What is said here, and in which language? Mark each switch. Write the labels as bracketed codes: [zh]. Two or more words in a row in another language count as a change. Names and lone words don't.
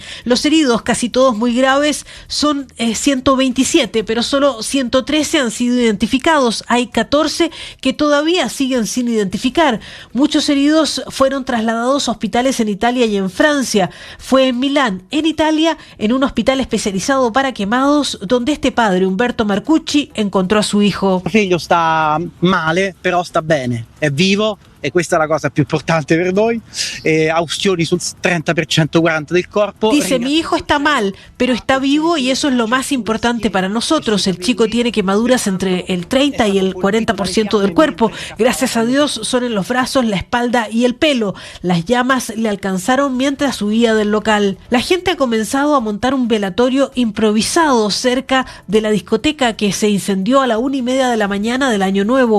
[es] Los heridos, casi todos muy graves, son 127, pero solo 113 han sido identificados. Hay 14 que todavía siguen sin identificar. Muchos heridos fueron trasladados a hospitales en Italia y en Francia. Fue en Milán, en Italia, en un hospital especializado para quemados, donde este padre, Umberto Marcucci, encontró a su hijo. [it] Mi figlio sta male, però sta bene, è vivo e questa è la cosa più importante per noi, austioni sul 30% 40% del corpo. [es] Dice, mi hijo está mal, pero está vivo y eso es lo más importante para nosotros. El chico tiene quemaduras entre el 30 y el 40% del cuerpo. Gracias a Dios son en los brazos, la espalda y el pelo. Las llamas le alcanzaron mientras huía del local. La gente ha comenzado a montar un velatorio improvisado cerca de la discoteca que se incendió a la 1:30 de la mañana del Año Nuevo.